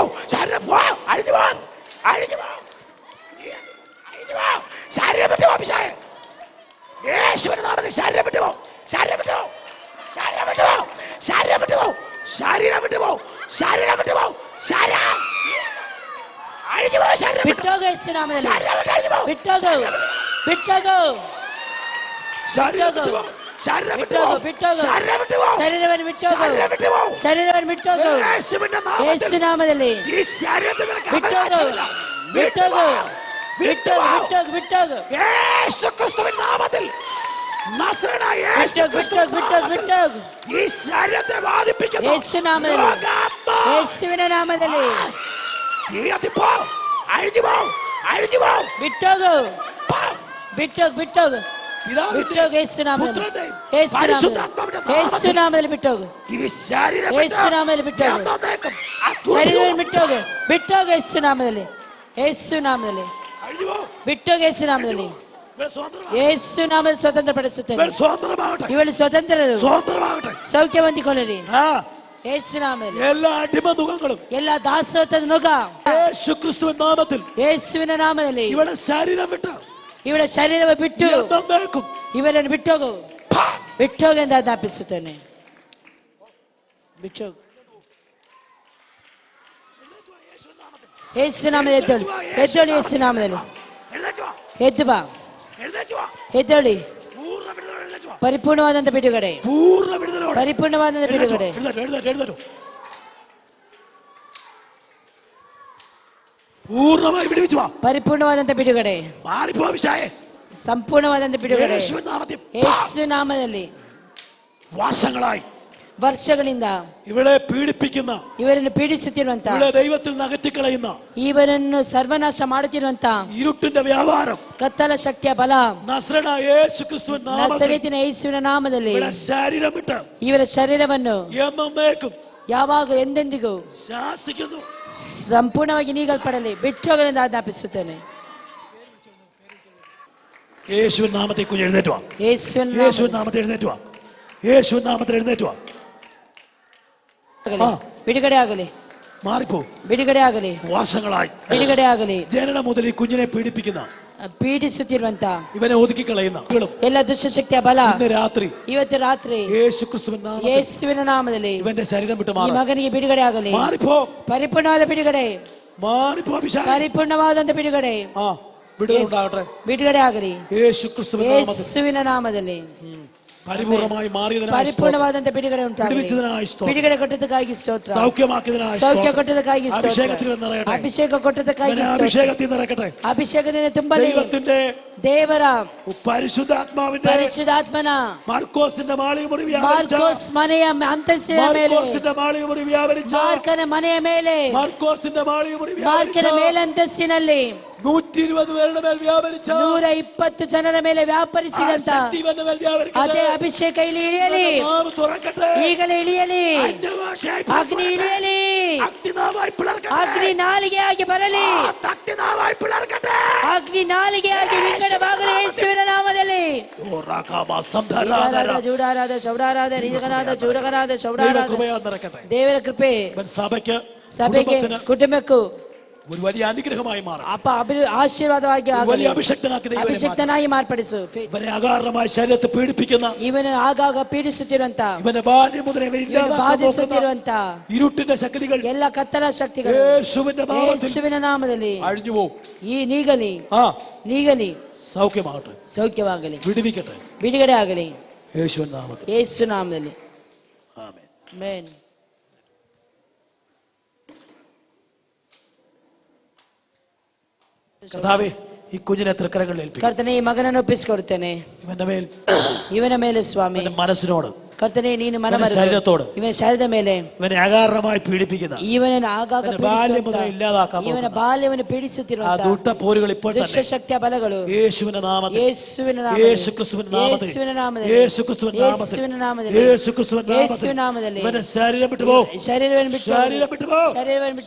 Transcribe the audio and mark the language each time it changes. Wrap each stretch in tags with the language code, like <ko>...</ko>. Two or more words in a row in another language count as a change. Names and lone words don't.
<ml>ശരീരം പോ, അഴിഞ്ഞു പോ, അഴിഞ്ഞു പോ, അഴിഞ്ഞു പോ. ശരീരം വിട്ടുപോ, അഭിഷേകം യേശുവിന്റെ നാമത്തിൽ ശരീരം വിട്ടുപോ, ശരീരം വിട്ടുപോ, ശരീരം വിട്ടുപോ, ശരീരം വിട്ടുപോ, ശരീരം വിട്ടുപോ, ശരീരം വിട്ടുപോ, ശരീരം അഴിഞ്ഞു പോ. ശരീരം</ml> <kn>ಬಿಟ್ಟೋಗು ಯೇಸು ನಾಮದಲ್ಲಿ.</kn> <ml>ശരീരം വിട്ട് അഴിഞ്ഞു പോ.</ml> <kn>ಬಿಟ್ಟೋಗು, ಬಿಟ್ಟೋಗು,</kn> <ml>ശരീരം വിട്ടുപോ, ശരീരം വിട്ടുപോ,</ml> <kn>ಬಿಟ್ಟೋಗು,</kn> <ml>ശരീരം വിട്ടുപോ,</ml> <kn>ಶರೀರವನ್ನು ಬಿಟ್ಟೋಗು,</kn> <ml>ശരീരം വിട്ടുപോ.</ml> <kn>ಶರೀರವನ್ನು ಬಿಟ್ಟೋಗು</kn> <ml>യേശുവിന്റെ</ml> <kn>ಯೇಸು</kn> <ml>നാമത്തിൽ</ml> <kn>നാമದಲ್ಲಿ.</kn> <ml>ഈ ശരീരത്തിൽ നിനക്ക്</ml> <kn>ಬಿಟ್ಟೋಗು,</kn> <ml>അവകാശമില്ല.</ml> <kn>ಬಿಟ್ಟೋಗು,</kn> <ml>വിട്ടുപോ.</ml> <kn>ಬಿಟ್ಟೋಗು, ಬಿಟ್ಟೋಗು,</kn> <ml>യേശു ക്രിസ്തുവിന്റെ നാമത്തിൽ, നസറേനായ യേശു</ml> <kn>ಬಿಟ್ಟೋಗು,</kn> <ml>ക്രിസ്തുവിന്റെ</ml> <kn>ಬಿಟ್ಟೋಗು,</kn> <ml>നാമത്തിൽ</ml> <kn>ಬಿಟ್ಟೋಗು.</kn> <ml>ഈ ശരീരത്തെ ബാധിപ്പിക്കുന്ന</ml> <kn>യേശു നാമದಲ್ಲಿ,</kn> <ml>രോഗാത്മാ</ml> <kn>ಯೇಸುವಿನ ನಾಮದಲ್ಲಿ</kn> <ml>തീയതിപ്പോ, അഴിഞ്ഞു പോ, അഴിഞ്ഞു പോ.</ml> <kn>ಬಿಟ್ಟೋಗು,</kn> <ml>പോ.</ml> <kn>ಬಿಟ್ಟೋಗು, ಬಿಟ್ಟೋಗು, ಬಿಟ್ಟೋಗು ಯೇಸು ನಾಮದಲ್ಲಿ. ಯೇಸು ನಾಮದಲ್ಲಿ, ಯೇಸು ನಾಮದಲ್ಲಿ ಬಿಟ್ಟೋಗು.</kn> <ml>ഈ ശരീരം</ml> <kn>ಯೇಸು ನಾಮದಲ್ಲಿ ಬಿಟ್ಟೋಗು. ಶರೀರವನ್ನು ಬಿಟ್ಟೋಗು, ಬಿಟ್ಟೋಗು ಯೇಸು ನಾಮದಲ್ಲಿ. ಯೇಸು ನಾಮದಲ್ಲಿ ಬಿಟ್ಟೋಗು. ಯೇಸು ನಾಮದಲ್ಲಿ, ಯೇಸು ನಾಮದಲ್ಲಿ ಸ್ವತಂತ್ರ ಪಡಿಸುತ್ತೇನೆ. ಇವಳು ಸ್ವತಂತ್ರರು, ಸೌಖ್ಯ ಹೊಂದಿಕೊಳ್ಳಲಿ യേശു നാമത്തിൽ.</kn> <ml>എല്ലാ അടിമനുഖങ്ങളും, എല്ലാ ദാസത്വ നുക യേശു ക്രിസ്തുവിന്റെ നാമത്തിൽ, യേശുവിನ നാമದಲ್ಲಿ ഇവിടെ ശരീരം വിട്ടു,</ml> <kn>ಇವಳ ಶರೀರವ ಬಿಟ್ಟು ಇವರನ್ನು ಬಿಟ್ಟೋಗು, ಬಿಟ್ಟೋಗು ಎಂದು ಆಜ್ಞಾಪಿಸುತ್ತೇನೆ. ಬಿಟ್ಟೋಗು ಯೇಸು ನಾಮದಲ್ಲಿ. ಎದ್ದೇಳು, ಎದ್ದೇಳು ಯೇಸು ನಾಮದಲ್ಲಿ. ಎದ್ದು ಬಾ, ಎದ್ದೇಳಿ. ಪರಿಪೂರ್ಣವಾದಂತ ಬಿಡುಗಡೆ, ಪರಿಪೂರ್ಣವಾದಂತ ಬಿಡುಗಡೆ.</kn> <ml>പൂർണ്ണമായി വിടുവിച്ചു വാ.</ml> <kn>ಪರಿಪೂರ್ಣವಾದಂತ ಬಿಡುಗಡೆ,</kn> <ml>മാറിപ്പോ അഭിഷായേ.</ml> <kn>ಸಂಪೂರ್ಣವಾದಂತ ಬಿಡುಗಡೆ</kn> <ml>യേശുവിൻ നാമത്തിൽ</ml> <kn>ಯೇಸು ನಾಮದಲ್ಲಿ.</kn> <ml>വർഷങ്ങളായി</ml> <kn>ವರ್ಷಗಳಿಂದ</kn> <ml>ഇവളെ പീഡിപ്പിക്കുന്ന,</ml> <kn>ಇವರನ್ನು ಪೀಡಿಸುತ್ತಿರುವಂತ,</kn> <ml>ഇവളെ ദൈവത്തിൽ നിന്ന് അകറ്റിക്കളയുന്ന</ml> <kn>ಇವರನ್ನು ಸರ್ವನಾಶ ಮಾಡುತ್ತಿರುವಂತ</kn> <ml>ഇരുട്ടിന്റെ വ്യാപാരം</ml> <kn>ಕತ್ತಲ ಶಕ್ತಿಯ ಬಲ</kn> <ml>നസ്രനായ യേശു ക്രിസ്തുവിൻ നാമത്തിൽ</ml> <kn>ನಸರೇತಿನ ಯೇಸುವಿನ ನಾಮದಲ್ಲಿ</kn> <ml>ഇവളെ ശരീരം വിട്ട്</ml> <kn>ಇವರ ಶರೀರವನ್ನು</kn> <ml>എന്നേക്കും</ml> <kn>ಯಾವಾಗ ಎಂದೆಂದಿಗೂ</kn> <ml>ശാസിക്കുന്നു.</ml> <kn>ಸಂಪೂರ್ಣವಾಗಿ ನೀಗಲ್ಪಡಲಿ, ಬಿಟ್ಟು ಹೋಗಲೆಂದು ಆಜ್ಞಾಪಿಸುತ್ತೇನೆ.</kn> <ml>യേശുവിൻ നാമത്തിൽ കുഞ്ഞ് എഴുന്നേറ്റ് വാ.</ml> <kn>ಯೇಸುವಿನ</kn> <ml>യേശുവിൻ നാമത്തിൽ എഴുന്നേറ്റ് വാ. യേശുവിൻ നാമത്തിൽ എഴുന്നേറ്റ് വാ.</ml> <kn>ನಾಮದಲ್ಲಿ ಬಿಡುಗಡೆ ಆಗಲಿ,</kn> <ml>മാറിപ്പോ.</ml> <kn>ಬಿಡುಗಡೆ ಆಗಲಿ,</kn> <ml>വർഷങ്ങളായി</ml> <kn>ಬಿಡುಗಡೆ ಆಗಲಿ.</kn> <ml>ജനനം മുതൽ ഈ കുഞ്ഞിനെ പീഡിപ്പിക്കുന്ന,</ml> <kn>ಪೀಡಿಸುತ್ತಿರುವಂತ</kn> <ml>ഇവനെ ഒതുക്കിക്കളയുന്ന</ml> <kn>ಎಲ್ಲ ದುಷ್ಟಶಕ್ತಿಯ ಬಲ</kn> <ml>ഇന്ന് രാത്രി</ml> <kn>ಇವತ್ತು ರಾತ್ರಿ</kn> <ml>യേശു ക്രിസ്തുവിൻ നാമത്തിൽ</ml> <kn>ಯೇಸುವಿನ ನಾಮದಲ್ಲಿ</kn> <ml>ഇവന്റെ ശരീരം വിട്ട്</ml> <kn>ಈ</kn> <ml>മാറി.</ml> <kn>ಮಗನಿಗೆ ಬಿಡುಗಡೆ ಆಗಲಿ.</kn> <ml>മാറിപ്പോ.</ml> <kn>ಪರಿಪೂರ್ಣವಾದ ಬಿಡುಗಡೆ,</kn> <ml>മാറിപ്പോ അഭിഷായേ.</ml> <kn>ಪರಿಪೂರ್ಣವಾದಂತ ಬಿಡುಗಡೆ,</kn> <ml>വിടുതൽ ഉണ്ടാകട്ടെ</ml> <kn>ಬಿಡುಗಡೆ ಆಗಲಿ</kn> <ml>യേശു ക്രിസ്തുവിൻ നാമത്തിൽ.</ml> <kn>ಯೇಸುವಿನ ನಾಮದಲ್ಲಿ.</kn> <ml>പരിപൂർണമായി മാറിയതിനായി</ml> <kn>ಪರಿಪೂರ್ಣವಾದಂತ ಬಿಡುಗಡೆ ಉಂಟಾಗಲಿ.</kn> <ml>വിടുവിച്ചതിനായി സ്തോത്രം.</ml> <kn>ಬಿಡುಗಡೆ ಕೊಟ್ಟದಕ್ಕಾಗಿ ಸ್ತೋತ್ರ.</kn> <ml>സൗഖ്യമാക്കിയതിനായി</ml> <kn>ಸೌಖ್ಯ</kn> <ml>സ്തോത്രം.</ml> <kn>ಕೊಟ್ಟದಕ್ಕಾಗಿ ಸ್ತೋತ್ರ.</kn> <ml>അഭിഷേകത്തിൽ നിറയട്ടെ.</ml> <kn>ಅಭಿಷೇಕ ಕೊಟ್ಟದಕ್ಕಾಗಿ</kn> <ml>ഇവനെ</ml> <kn>ಸ್ತೋತ್ರ.</kn> <ml>അഭിഷേകത്തിൽ നിറയ്ക്കട്ടെ.</ml> <kn>ಅಭಿಷೇಕದಿಂದ ತುಂಬಲಿ.</kn> <ml>ദൈവത്തിന്റെ</ml> <kn>ದೇವರ</kn> <ml>പരിശുദ്ധാത്മാവിന്റെ</ml> <kn>ಪರಿಶುದ್ಧಾತ್ಮನ</kn> <ml>മാർക്കോസിന്റെ മാളികമുറി വ്യാപരിച്ച,</ml> <kn>ಮಾರ್ಕೋಸ್ ಮನೆಯ ಅಂತಸ್ತಿನ ಮೇಲೆ,</kn> <ml>മാർക്കോസിന്റെ മാളികമുറി വ്യാപരിച്ച,</ml> <kn>ಮಾರ್ಕನ ಮನೆಯ ಮೇಲೆ,</kn> <ml>മാർക്കോസിന്റെ മാളികമുറി വ്യാപരിച്ച,</ml> <kn>ಮಾರ್ಕನ ಮೇಲಂತಸ್ತಿನಲ್ಲಿ</kn> <ml>120 പേരുടെ മേൽ വ്യാപരിച്ച,</ml> <kn>120 ಜನರ ಮೇಲೆ ವ್ಯಾಪರಿಸಿದಂತ</kn> <ml>ശക്തി ഇവന്റെ മേൽ വ്യാപരിക്കട്ടെ.</ml> <kn>ಅದೇ ಅಭಿಷೇಕ ಇಲ್ಲಿ ಇಳಿಯಲಿ,</kn> <ml>നാവ് തുറക്കട്ടെ.</ml> <kn>ಈಗಲೇ ಇಳಿಯಲಿ.</kn> <ml>അന്യഭാഷയായി</ml> <kn>ಅಗ್ನಿ ಇಳಿಯಲಿ,</kn> <ml>അഗ്നിനാവായി പിളർക്കട്ടെ.</ml> <kn>ಅಗ್ನಿ നാലിಗೆಯಾಗಿ ಬರಲಿ,</kn> <ml>അഗ്നിനാവായി പിളർക്കട്ടെ.</ml> <kn>ಅಗ್ನಿ ನಾಲಿಗೆಯಾಗಿ ವಿಂಗಡವಾಗಲಿ ಯೇಸುವಿನ ನಾಮದಲ್ಲಿ. ഓറാകാമ ಈಗಲಾದ, സംധാരാധര. ಜೂಡಾರಾದ, ಚೌಡಾರಾದ, ನಿಜಗನಾದ, ಚೂಡಗನಾದ,</kn> <ml>ദൈവ ಚೌಡಾರಾದ. കൃപയാൽ നിറയ്ക്കട്ടെ.</ml> <kn>ದೇವರ ಕೃಪೆ</kn> <ml>ഇവൻ സഭയ്ക്ക്,</ml> <kn>ಸಭೆಗೆ,</kn> <ml>കുടുംബത്തിന്</ml> <kn>ಕುಟುಂಬಕ್ಕೂ</kn> <ml>ഒരു വലിയ അനുഗ്രഹമായി മാറും.</ml> <kn>ಅಪ್ಪ ಆಶೀರ್ವಾದವಾಗಿ ಆಗಲಿ.</kn> <ml>വലിയ അഭിഷക്തനാക്കി ദൈവം ഇവനെ മാറ്റും.</ml> <kn>ಅಭಿಷಕ್ತನಾಗಿ ಮಾರ್ಪಡಿಸು.</kn> <ml>ഇവനെ അകാരണമായി ശരീരത്തെ പീഡിപ്പിക്കുന്ന,</ml> <kn>ಇವನು ಆಗಾಗ ಪೀಡಿಸುತ್ತಿರುವಂತ,</kn> <ml>ഇവന്റെ ബാല്യം മുതൽ ഇവനെ</ml> <kn>ಇವನು</kn> <ml>ഇല്ലാതാക്കാൻ നോക്കുന്ന</ml> <kn>ಬಾಧಿಸುತ್ತಿರುವಂತ</kn> <ml>ഇരുട്ടിന്റെ ശക്തികൾ</ml> <kn>ಎಲ್ಲ ಕತ್ತಲ ಶಕ್ತಿಗಳು</kn> <ml>യേശുവിന്റെ നാമത്തിൽ</ml> <kn>ಯೇಸುವಿನ ನಾಮದಲ್ಲಿ</kn> <ml>അഴിഞ്ഞു പോകും.</ml> <kn>ಈ ನೀಗಲಿ, ನೀಗಲಿ,</kn> <ml>സൗഖ്യമാകട്ടെ,</ml> <kn>ಸೌಖ್ಯವಾಗಲಿ,</kn> <ml>വിടുവിക്കട്ടെ</ml> <kn>ಬಿಡುಗಡೆ ಆಗಲಿ</kn> <ml>യേശുവിന്റെ നാമത്തിൽ.</ml> <kn>ಯೇಸು ನಾಮದಲ್ಲಿ.</kn> <ml>ആമേൻ.</ml> <kn>ಆಮೆನ್.</kn> <ml>കർത്താവേ, ഈ കുഞ്ഞിനെ തൃക്കരങ്ങളിൽ ഏൽപ്പിക്കും.</ml> <kn>ಕರ್ತನೆ, ಈ ಮಗನನ್ನು ಒಪ್ಪಿಸಿಕೊಡುತ್ತೇನೆ.</kn> <ml>ഇവന്റെ മേൽ,</ml> <kn>ಇವನ ಮೇಲೆ ಸ್ವಾಮಿ,</kn> <ml>ഇവന്റെ മനസ്സിനോട്,</ml> <kn>ಕರ್ತನೆ ನೀನು</kn> <ml>ഇവന്റെ</ml> <kn>ಮನಮರೆದು</kn> <ml>ശരീരത്തോട്,</ml> <kn>ಇವನ ಶರೀರದ ಮೇಲೆ</kn> <ml>ഇവനെ അകാരണമായി പീഡിപ്പിക്കുന്ന,</ml> <kn>ಇವನನ್ನು ಆಗಾಗ</kn> <ml>ഇവന്റെ ബാല്യം</ml> <kn>ಪೀಡಿಸುವಂತ,</kn> <ml>മുതൽ ഇല്ലാതാക്കാൻ</ml> <kn>ಇವನ</kn> <ml>നോക്കുന്ന</ml> <kn>ಬಾಲ್ಯವನ್ನು</kn> <ml>ആ</ml> <kn>ಪೀಡಿಸುತ್ತಿರುವಂತ</kn> <ml>ദുഷ്ടപോരുകൾ ഇപ്പോൾ തന്നെ</ml> <kn>ದುಷ್ಟಶಕ್ತಿಯ ಬಲಗಳು</kn> <ml>യേശുവിന്റെ നാമത്തിൽ,</ml> <kn>ಯೇಸುವಿನ ನಾಮದಲ್ಲಿ,</kn> <ml>യേശു ക്രിസ്തുവിന്റെ നാമത്തിൽ,</ml> <kn>ಯೇಸುವಿನ ನಾಮದಲ್ಲಿ,</kn> <ml>യേശു ക്രിസ്തുവിന്റെ നാമത്തിൽ,</ml> <kn>ಯೇಸುವಿನ ನಾಮದಲ್ಲಿ,</kn> <ml>യേശു ക്രിസ്തുവിന്റെ</ml> <kn>ಯೇಸುವಿನ ನಾಮದಲ್ಲಿ</kn> <ml>ഇവന്റെ ശരീരം വിട്ടു പോ.</ml> <kn>ಶರೀರವನ್ನು ಬಿಟ್ಟು</kn> <ml>ശരീരം വിട്ടു പോ.</ml> <kn>ಶರೀರವನ್ನು ಬಿಟ್ಟು</kn>